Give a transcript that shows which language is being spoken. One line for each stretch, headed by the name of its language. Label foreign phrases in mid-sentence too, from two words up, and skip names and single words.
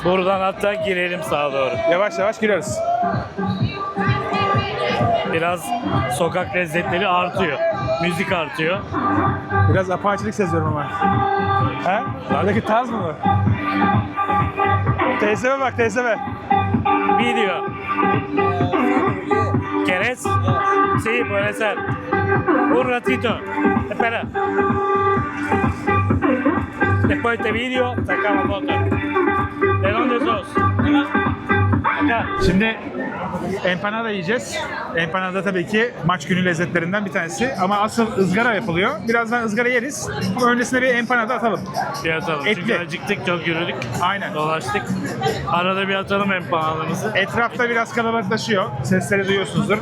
Turkish: Buradan hatta girelim sağa doğru. Yavaş yavaş giriyoruz. Biraz sokak lezzetleri artıyor. Müzik artıyor. Biraz apaçilik seziyorum ama. Ha? Buradaki tarz mı bu? Teyzeme bak teyzeme.
Spanish: Video. ¿Querés? Sí, puede ser. Un ratito. Espera. Después de este video, sacamos foto. ¿De dónde sos? Acá.
Turkish: Şimdi empanada yiyeceğiz. Empanada tabii ki maç günü lezzetlerinden bir tanesi. Ama asıl ızgara yapılıyor. Birazdan ızgara yeriz. Ama öncesinde bir empanada atalım. Bir atalım. Etli. Çünkü acıktık, çok yürüdük. Aynen. Dolaştık. Arada bir atalım empanadamızı. Etrafta biraz kalabalıklaşıyor. Sesleri duyuyorsunuzdur.